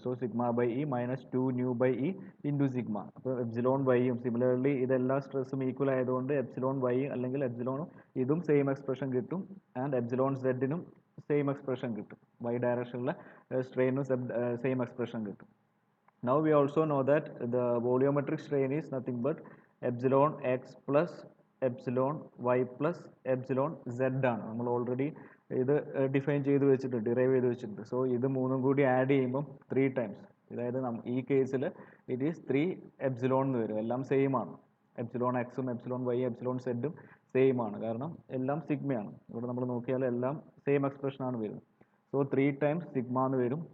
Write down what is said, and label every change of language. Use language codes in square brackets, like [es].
[ml] So sigma by E minus 2 nu by E into sigma. അപ്പോൾ epsilon വൈയും similarly ഇതെല്ലാ സ്ട്രെസ്സും equal ആയതുകൊണ്ട് epsilon Y അല്ലെങ്കിൽ എപ്സിലോണും ഇതും സെയിം എക്സ്പ്രഷൻ കിട്ടും. ആൻഡ് എപ്സിലോൺ സെഡിനും സെയിം എക്സ്പ്രഷൻ കിട്ടും. വൈ ഡയറക്ഷനിലെ സ്ട്രെയിനും സെയിം എക്സ്പ്രഷൻ കിട്ടും. [en] Now we also know that the volumetric strain is nothing but epsilon x plus epsilon y plus epsilon z ആണ്. [ml] നമ്മൾ already ഇത് derive ചെയ്ത് വെച്ചിട്ടുണ്ട്. സോ ഇത് മൂന്നും കൂടി ആഡ് ചെയ്യുമ്പോൾ 3 times, അതായത് ഈ കേസിൽ [en] it is 3 epsilon [ml] എന്ന് വരും. എല്ലാം സെയിം ആണ്. എപ്സിലോൺ എക്സും എപ്സിലോൺ വൈ എപ്സിലോൺ സെഡും സെയിം ആണ്, കാരണം എല്ലാം സിഗ്മയാണ്. ഇവിടെ നമ്മൾ നോക്കിയാൽ എല്ലാം സെയിം എക്സ്പ്രഷൻ ആണ് വരുന്നത്. സോ 3 times സിഗ്മ എന്ന് വരും.